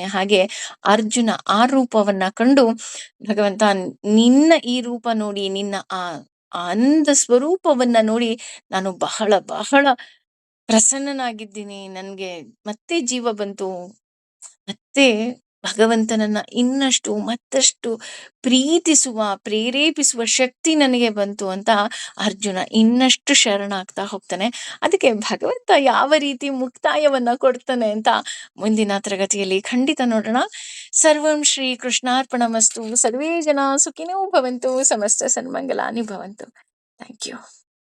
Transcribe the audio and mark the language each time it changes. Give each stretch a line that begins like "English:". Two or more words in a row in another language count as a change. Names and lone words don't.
Kannada: ಹಾಗೆ ಅರ್ಜುನ ಆ ರೂಪವನ್ನ ಕಂಡು, ಭಗವಂತ ನಿನ್ನ ಈ ರೂಪ ನೋಡಿ, ನಿನ್ನ ಆ ಆನಂದ ಸ್ವರೂಪವನ್ನ ನೋಡಿ ನಾನು ಬಹಳ ಬಹಳ ಪ್ರಸನ್ನನಾಗಿದ್ದೀನಿ, ನನ್ಗೆ ಮತ್ತೆ ಜೀವ ಬಂತು, ಮತ್ತೆ ಭಗವಂತನನ್ನ ಇನ್ನಷ್ಟು ಮತ್ತಷ್ಟು ಪ್ರೀತಿಸುವ, ಪ್ರೇರೇಪಿಸುವ ಶಕ್ತಿ ನನಗೆ ಬಂತು ಅಂತ ಅರ್ಜುನ ಇನ್ನಷ್ಟು ಶರಣಾಗ್ತಾ ಹೋಗ್ತಾನೆ. ಅದಕ್ಕೆ ಭಗವಂತ ಯಾವ ರೀತಿ ಮುಕ್ತಾಯವನ್ನ ಕೊಡ್ತಾನೆ ಅಂತ ಮುಂದಿನ ತರಗತಿಯಲ್ಲಿ ಖಂಡಿತ ನೋಡೋಣ.
Sanskrit: ಸರ್ವಂ ಶ್ರೀ ಕೃಷ್ಣಾರ್ಪಣಮಸ್ತು. ಸರ್ವೇ ಜನ ಸುಖಿನೋ ಭವಂತು. ಸಮಸ್ತ ಸನ್ಮಂಗಲಾನಿ ಭವಂತು.
English: thank you.